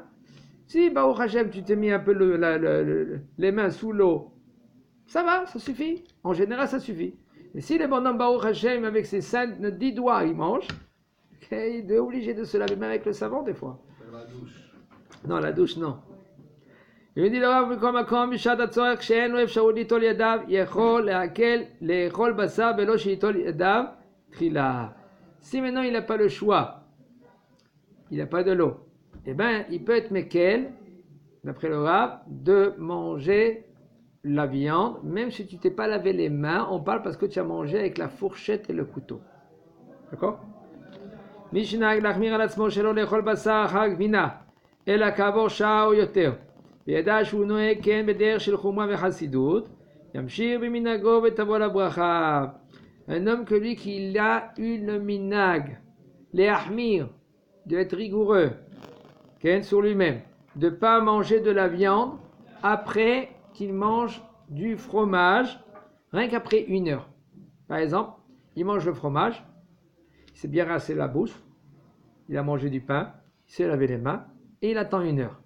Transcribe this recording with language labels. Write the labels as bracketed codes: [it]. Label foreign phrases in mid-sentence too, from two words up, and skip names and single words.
[fr] Si, [he] ברוך השם, [fr] tu t'es mis un peu les mains sous l'eau, ça va, ça suffit. En général, ça suffit. Et si le bonhomme [he] ברוך השם, [fr] avec ses 10 doigts, il mange, il est obligé de se laver même avec le savon des fois. La douche. Non, la douche, non. Il dit le Rav [he] בכל מקום בשעת הצורך שאין לו אפשרות ליטול ידיו יכול להקל לאכול בשר בלא שייטול ידיו תחילה. [fr] Si maintenant il n'a pas le choix, il n'a pas de l'eau, eh bien il peut être mekel, d'après le Rav, de manger la viande, même si tu ne t'es pas lavé les mains, on parle parce que tu as mangé avec la fourchette et le couteau. D'accord? [he] Mishnah להחמיר על עצמו שלא לאכול בשר אחר גבינה, אלא כעבור שעה או יותר. וידע שהוא נוהג כן בדרך של חומרה וחסידות, ימשיך במנהגו ותבוא לברכה. [fr] Un homme que lui qui a eu le minag, les ahmir, d'être rigoureux, sur lui-même, de ne pas manger de la viande après qu'il mange du fromage, rien qu'après 1 heure. Par exemple, il mange le fromage, il s'est bien rincé la bouche, il a mangé du pain, il s'est lavé les mains, et il attend 1 heure.